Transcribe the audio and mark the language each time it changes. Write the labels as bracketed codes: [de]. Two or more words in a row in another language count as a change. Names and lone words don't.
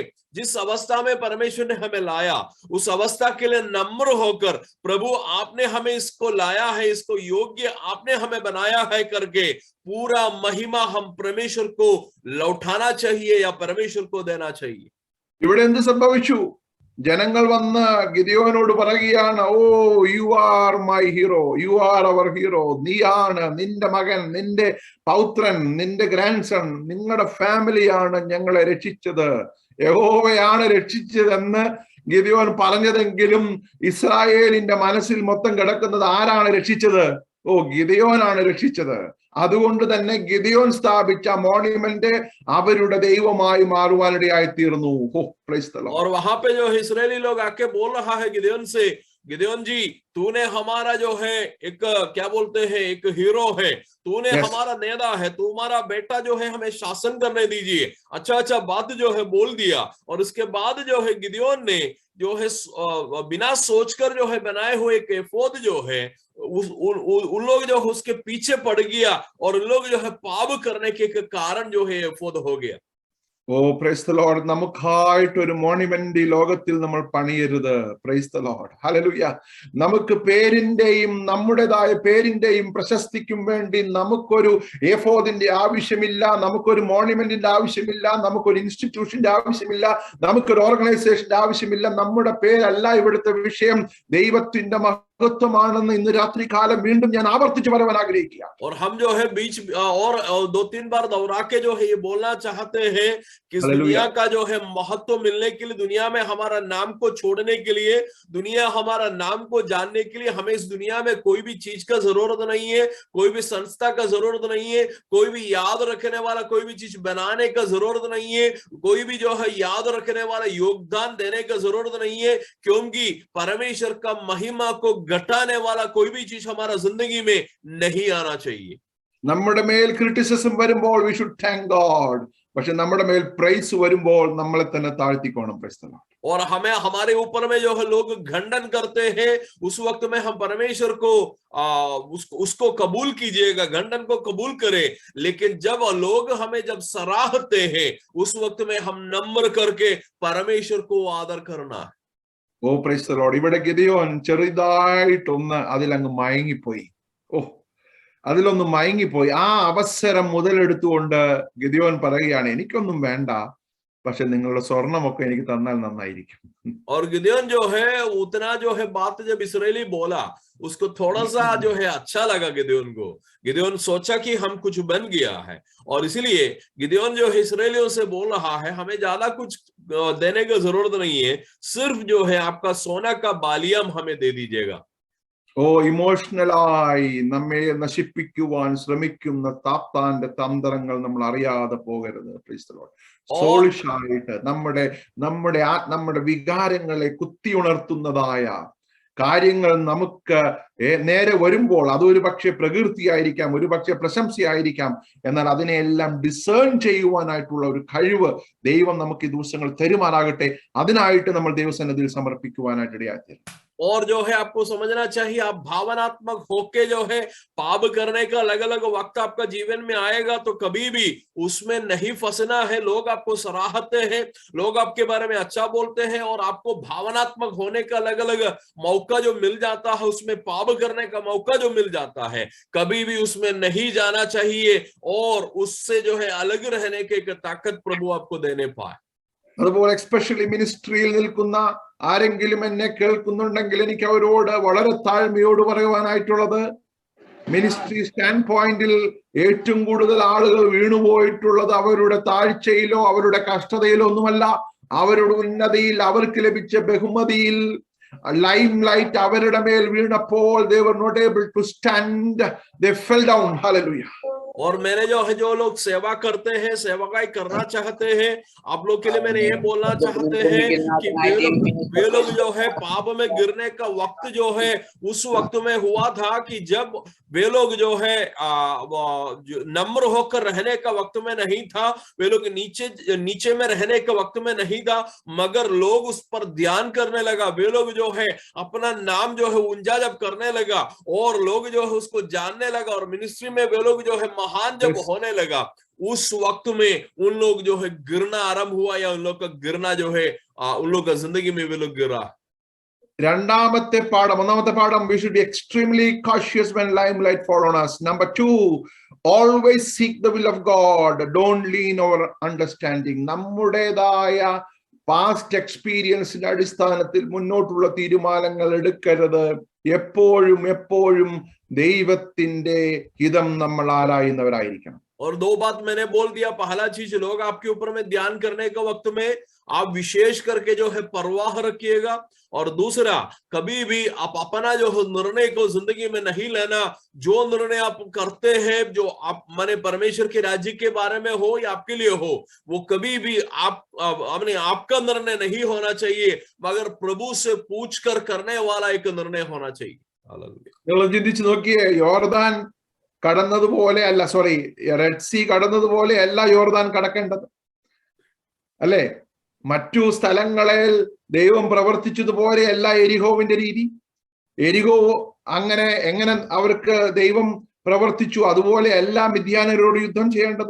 [hi] जिस अवस्था में परमेश्वर ने हमें लाया उस अवस्था के लिए नम्र होकर, प्रभु आपने हमें इसको लाया है, इसको योग्य आपने हमें बनाया है करके पूरा महिमा हम परमेश्वर को लौटाना चाहिए या परमेश्वर को देना चाहिए. [ml] ഇവിടെ എന്ത് സംഭവിച്ചു? ജനങ്ങൾ വന്ന് ഗിദെയോനോട് പറയുകയാണ്, ഓ [en] you are my hero, you are our hero, [ml] നീയാണ്, നിന്റെ മകൻ, നിന്റെ പൗത്രൻ, നിന്റെ ഗ്രാൻഡ്സൺ, നിങ്ങളുടെ ഫാമിലിയാണ് ഞങ്ങളെ രക്ഷിച്ചത്, യഹോവയാണ് രക്ഷിച്ചതെന്ന് ഗിദെയോൻ പറഞ്ഞതെങ്കിലും ഇസ്രായേലിന്റെ മനസ്സിൽ മൊത്തം കിടക്കുന്നത് ആരാണ് രക്ഷിച്ചത്? ഓ, ഗിദെയോനാണ് രക്ഷിച്ചത്. അതുകൊണ്ട് തന്നെ ഗിദെയോൻ സ്ഥാപിച്ച മോണ്യുമെന്റ് അവരുടെ ദൈവമായി മാറുവാനിടയായി തീർന്നു. [hi] और वहां पे जो इस्राएली लोग आके बोल रहा है गिदೆಯೋन से, गिदೆಯೋन जी तूने हमारा जो है एक क्या बोलते हैं एक हीरो है, तूने हमारा नेता है, तुम्हारा बेटा जो है हमें शासन करने दीजिए. अच्छा बात जो है बोल दिया. और उसके बाद जो है गिदೆಯೋन ने जो है बिना सोचकर जो है बनाए हुए एक एफोद जो है उन लोग जो है उसके पीछे पड़ गया और उन लोग जो है पाप करने के कारण जो है एफोद हो गया. [ml] ഓ [en] praise the Lord. [ml] നമുക്കായിട്ട് ഒരു മോണ്യുമെന്റ് ഈ ലോകത്തിൽ നമ്മൾ പണിയരുത്. [en] praise the Lord, [ml] ഹല്ലേലൂയ. നമുക്ക് പേരിന്റെയും നമ്മുടേതായ പേരിന്റെയും പ്രശസ്തിക്കും വേണ്ടി നമുക്കൊരു എഫോദിന്റെ ആവശ്യമില്ല, നമുക്കൊരു മോണ്യുമെന്റിന്റെ ആവശ്യമില്ല, നമുക്കൊരു ഇൻസ്റ്റിറ്റ്യൂഷന്റെ ആവശ്യമില്ല, നമുക്കൊരു ഓർഗനൈസേഷന്റെ ആവശ്യമില്ല. നമ്മുടെ പേരല്ല ഇവിടുത്തെ വിഷയം, ദൈവത്തിന്റെ മഹത്വമാണെന്ന് ഇന്ന് രാത്രി കാലം വീണ്ടും ഞാൻ ആവർത്തിച്ചു പറയാൻ ആഗ്രഹിക്കുക. [hi] और हम जो है बीच और 2-3 बार दोहरा के जो है ये बोलना चाहते हैं कि इस दुनिया का जो है महत्व मिलने के लिए, दुनिया में हमारा नाम को छोड़ने के लिए, दुनिया हमारा नाम को जानने के लिए हमें इस दुनिया में कोई भी चीज का जरूरत नहीं है, कोई भी संस्था का जरूरत नहीं है, कोई भी याद रखने वाला कोई भी चीज बनाने का जरूरत नहीं है, कोई भी जो है याद रखने वाला योगदान देने का जरूरत नहीं है, क्योंकि परमेश्वर का महिमा को घटाने वाला कोई भी चीज हमारा जिंदगी में नहीं आना चाहिए. [ml] നമ്മുടെ മേൽ ക്രിറ്റിസിസം വരുമ്പോൾ [en] we should thank God, [ml] പക്ഷെ നമ്മുടെ മേൽ പ്രൈസ് വരുമ്പോൾ നമ്മളെ തന്നെ താഴ്ത്തിക്കോണം. [en] praise the Lord. [hi] और हमें हमारे ऊपर में जो है लोग खंडन करते हैं, उस वक्त में हम परमेश्वर को उसको कबूल कीजिएगा, खंडन को कबूल करें. लेकिन जब लोग हमें जब सराहते हैं उस वक्त में हम नम्र करके परमेश्वर को आदर करना है. [ml] ഓ [en] praise the Lord. [ml] ഇവിടെ ഗിദെയോൻ ചെറുതായിട്ടൊന്ന് അതിലങ്ങ് മയങ്ങിപ്പോയി. അതിലൊന്ന് മയങ്ങിപ്പോയി. ആ അവസരം മുതലെടുത്തുകൊണ്ട് ഗിദെയോൻ പറയുകയാണ്, എനിക്കൊന്നും വേണ്ട, പക്ഷെ നിങ്ങളുടെ സ്വർണമൊക്കെ എനിക്ക് തന്നാൽ നന്നായിരിക്കും. [hi] और गिदोन जो है उतना जो है बात जब इसराइली बोला उसको थोड़ा सा जो है अच्छा लगा गिदोन को. गिदोन सोचा कि हम कुछ बन गया है और इसलिए गिदोन जो है इसराइलियों से बोल रहा है हमें ज्यादा कुछ देने की जरूरत नहीं है, सिर्फ जो है आपका सोना का बालियम हमें दे दीजिएगा. [ml] ഓ ഇമോഷണലായി നമ്മെ നശിപ്പിക്കുവാൻ ശ്രമിക്കുന്ന താത്താന്റെ തന്ത്രങ്ങൾ നമ്മൾ അറിയാതെ പോകരുത്. സോളിഷായിട്ട് നമ്മുടെ വികാരങ്ങളെ കുത്തിയുണർത്തുന്നതായ കാര്യങ്ങൾ നമുക്ക് നേരെ വരുമ്പോൾ അതൊരു പക്ഷെ പ്രകീർത്തിയായിരിക്കാം, ഒരു പക്ഷെ പ്രശംസയായിരിക്കാം, എന്നാൽ അതിനെല്ലാം ഡിസേൺ ചെയ്യുവാനായിട്ടുള്ള ഒരു കഴിവ് ദൈവം നമുക്ക് ഈ ദിവസങ്ങൾ തരുമാറാകട്ടെ. അതിനായിട്ട് നമ്മൾ ദൈവസന്നിധിയിൽ സമർപ്പിക്കുവാനായിട്ട് ഇടയായി. [hi] और जो है आपको समझना चाहिए आप भावनात्मक होके जो है पाप करने का अलग अलग वक्त आपका जीवन में आएगा तो कभी भी उसमें नहीं फंसना है. लोग आपको सराहते हैं, लोग आपके बारे में अच्छा बोलते हैं और आपको भावनात्मक होने का अलग अलग मौका जो मिल जाता है, उसमें पाप करने का मौका जो मिल जाता है, कभी भी उसमें नहीं जाना चाहिए और उससे जो है अलग रहने की एक ताकत प्रभु आपको देने पाए. [ml] അതുപോലെ എക്സ്പെഷ്യലി മിനിസ്ട്രിയിൽ നിൽക്കുന്ന ആരെങ്കിലും എന്നെ കേൾക്കുന്നുണ്ടെങ്കിൽ എനിക്ക് അവരോട് വളരെ താഴ്മയോട് പറയുവാനായിട്ടുള്ളത്, [en] ministry standpoint [ml] ഏറ്റവും കൂടുതൽ ആളുകൾ വീണുപോയിട്ടുള്ളത് അവരുടെ താഴ്ചയിലോ അവരുടെ കഷ്ടതയിലോ ഒന്നുമല്ല, അവരുടെ ഉന്നതിയിൽ, അവർക്ക് ലഭിച്ച ബഹുമതിയിൽ, ലൈം ലൈറ്റ് അവരുടെ മേൽ വീണപ്പോൾ [en] they were not able to stand, they fell down. Hallelujah. [hi] और मैंने जो लोग सेवा करते हैं, सेवकाई करना चाहते हैं, आप लोग के लिए मैंने ये बोलना चाहते हैं कि वे लोग जो है पाप में गिरने का वक्त जो है उस वक्त में हुआ था कि जब वे लोग जो है नम्र होकर रहने का वक्त में नहीं था, वे लोग नीचे में रहने का वक्त में नहीं था, मगर लोग उस पर ध्यान करने लगा. वे लोग जो है अपना नाम जो है ऊंचा जब करने लगा और लोग जो है उसको जानने लगा और मिनिस्ट्री में वे लोग जो है महान जब होने लगा, उस वक्त में उन लोग जो है गिरना आरंभ हुआ या उन लोग का गिरना जो है उन लोग का जिंदगी में वे लोग गिरा. [ml] രണ്ടാമത്തെ പാഠം, ഒന്നാമത്തെ പാഠം, [en] we should be extremely cautious when limelight fall on us. Number 2, always seek the will of God, don't lean over understanding. [ml] നമ്മുടേതായ [en] past experience [ml] അടിസ്ഥാനത്തിൽ മുന്നോട്ടുള്ള തീരുമാനങ്ങൾ എടുക്കരുത്. എപ്പോഴും ദൈവത്തിന്റെ ഹിതം നമ്മൾ ആരായുന്നവരായിരിക്കണം. [hi] और दो बात मैंने बोल दिया. पहला चीज, लोग आपके ऊपर में ध्यान करने के वक्त में आप विशेष करके जो है परवाह रखिएगा, और दूसरा, कभी भी आप अपना जो है निर्णय को जिंदगी में नहीं लेना. जो निर्णय आप करते हैं, जो आप माने परमेश्वर के राज्य के बारे में हो या आपके लिए हो, वो कभी भी आपका निर्णय नहीं होना चाहिए, मगर प्रभु से पूछ कर करने वाला एक निर्णय होना चाहिए. [ml] നിങ്ങൾ ചിന്തിച്ചു നോക്കിയേ, യോർദാൻ കടന്നതുപോലെ അല്ല, റെഡ് സീ കടന്നതുപോലെ അല്ല യോർദാൻ കടക്കേണ്ടത്, അല്ലേ? മറ്റു സ്ഥലങ്ങളിൽ ദൈവം പ്രവർത്തിച്ചതുപോലെ അല്ല എരിഹോവിന്റെ രീതി. എരിഹോ എങ്ങനെ അവർക്ക് ദൈവം പ്രവർത്തിച്ചു അതുപോലെ എല്ലാ മിദ്യാനരോട് യുദ്ധം ചെയ്യേണ്ടത്.